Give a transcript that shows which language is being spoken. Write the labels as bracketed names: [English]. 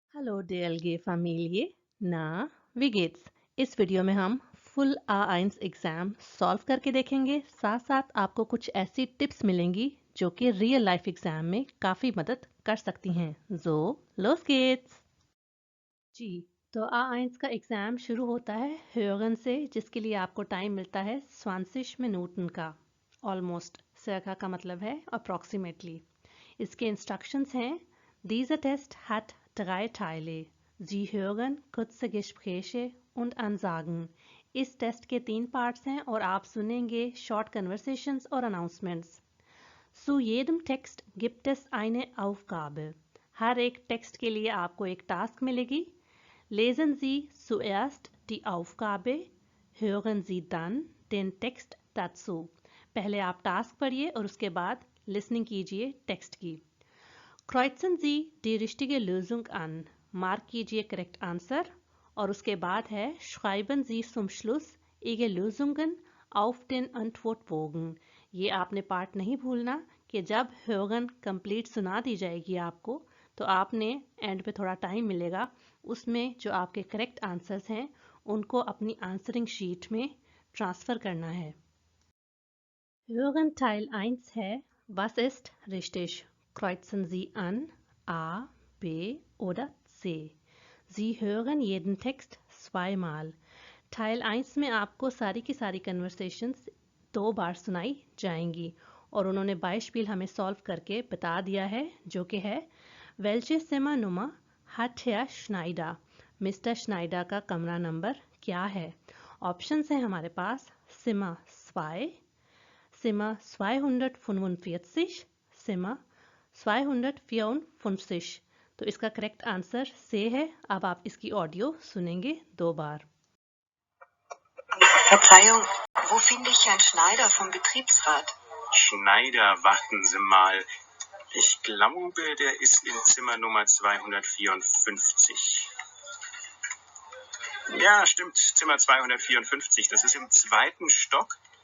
[German] Hallo DLG Familie, na, wie geht's? [Hindi] इस video में हम फुल A1 एग्जाम सॉल्व करके देखेंगे। साथ साथ आपको कुछ ऐसी टिप्स मिलेंगी जो कि रियल लाइफ एग्जाम में काफ़ी मदद कर सकती हैं। [German] So, los geht's! [Hindi] जी, तो A1 का एग्ज़ाम शुरू होता है hören से, जिसके लिए आपको टाइम मिलता है 20 मिनट का। ऑलमोस्ट circa का मतलब है अप्रॉक्सीमेटली। इसके इंस्ट्रक्शंस हैं: [German] Dieser Test hat 3 Teile. Sie hören kurze Gespräche und Ansagen. [Hindi] इस टेस्ट के 3 पार्ट्स हैं और आप सुनेंगे शॉर्ट कन्वर्सेशंस और announcements. [German] Zu jedem Text gibt es eine Aufgabe. [Hindi] हर एक टेक्स्ट के लिए आपको एक टास्क मिलेगी। [German] Lesen Sie zuerst die Aufgabe, hören Sie dann den Text dazu. [Hindi] पहले आप टास्क पढ़िए और उसके बाद लिसनिंग कीजिए टेक्स्ट की। [German] Kreuzen Sie die richtige Lösung an. [Hindi] Mark कीजिए करेक्ट आंसर और उसके बाद है [German] Schreiben Sie zum Schluss Ihre Lösungen auf den Antwortbogen. [Hindi] ये आपने पार्ट नहीं भूलना कि जब hören कंप्लीट सुना दी जाएगी आपको तो आपने एंड पे थोड़ा टाइम मिलेगा, उसमें जो आपके करेक्ट आंसर्स हैं उनको अपनी आंसरिंग शीट में ट्रांसफ़र करना है। [German] Hören Teil 1 है Was ist richtig? Kreuzen Sie an A, B oder C. Sie hören jeden Text zweimal. [Hindi] Teil 1 में आपको सारी की सारी कन्वर्सेशंस 2 बार सुनाई जाएंगी और उन्होंने बाइस्पिल हमें सॉल्व करके बता दिया है, जो कि है [German] Welche Zimmernummer hat Herr Schneider? [Hindi] Mister Snyder का कमरा नंबर क्या है? ऑप्शंस हैं हमारे पास Zimmer 2, Zimmer 245, Zimmer 254। तो इसका करेक्ट आंसर से है। अब आप इसकी ऑडियो सुनेंगे 2 बार। [German] Verzeihung, wo finde ich Herrn Schneider vom Betriebsrat? Schneider, warten Sie mal. Ich glaube, der ist in Zimmer Nummer 254. Ja, stimmt, Zimmer 254. Das ist im 2. Stock.